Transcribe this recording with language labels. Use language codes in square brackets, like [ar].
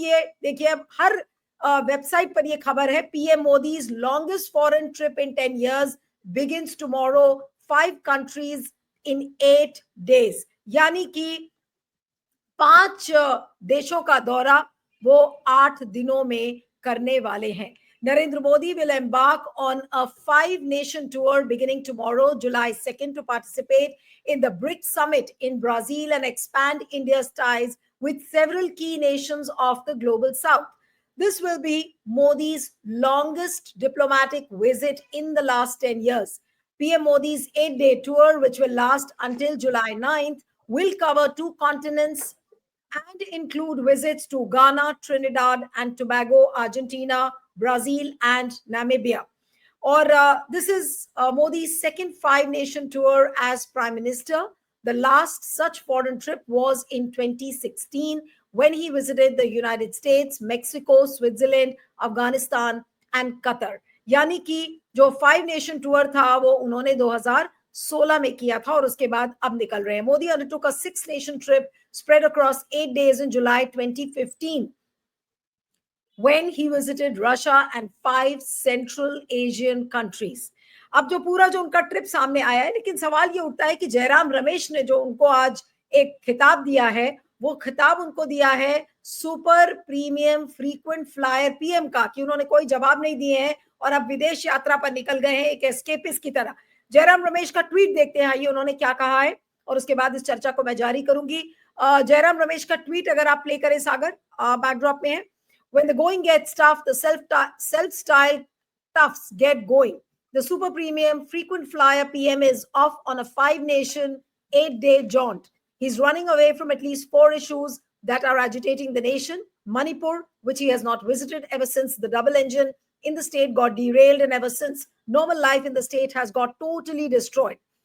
[hi] ये देखिए, अब हर वेबसाइट पर ये खबर है, [en] PM Modi's longest foreign trip in 10 years begins tomorrow, 5 countries in 8 days। [hi] यानी कि 5 देशों का दौरा वो 8 दिनों में करने वाले हैं। [en] Narendra Modi will embark on a 5-nation tour beginning tomorrow, July 2nd, to participate in the BRICS summit in Brazil and expand India's ties with several key nations of the global south. This will be Modi's longest diplomatic visit in the last 10 years. PM Modi's 8-day tour, which will last until July 9th, will cover 2 continents and include visits to Ghana, Trinidad and Tobago, Argentina, Brazil, and Namibia. Or this is Modi's second 5-nation tour as Prime Minister. The last such foreign trip was in 2016 when he visited the United States, Mexico, Switzerland, Afghanistan, and Qatar. [hi] यानी कि जो 5-nation tour था वो उन्होंने 2016 में किया था और उसके बाद अब निकल रहे हैं। [en] Modi undertook a 6-nation trip spread across 8 days in July 2015 when he visited Russia and 5 Central Asian countries. [hi] अब जो पूरा जो उनका ट्रिप सामने आया है, लेकिन सवाल ये उठता है कि जयराम रमेश ने जो उनको आज एक खिताब दिया है, वो खिताब उनको दिया है super premium frequent flyer PM का, कि उन्होंने कोई जवाब नहीं दिए हैं और अब विदेश यात्रा पर निकल गए हैं एक एस्केपिस्ट की तरह। जयराम रमेश का ट्वीट देखते हैं, आइए उन्होंने क्या कहा है, और उसके बाद इस चर्चा को मैं जारी करूंगी। जयराम रमेश का ट्वीट अगर आप प्ले करें सागर, बैकड्रॉप में है। [en] When the going gets tough, the self-styled toughs get going. The super premium frequent flyer PM is off on a 5-nation, 8-day jaunt. He's running away from at least 4 issues that are agitating the nation. Manipur, which he has not visited ever since the double engine in the state got derailed, and ever since normal life in the state has got totally destroyed.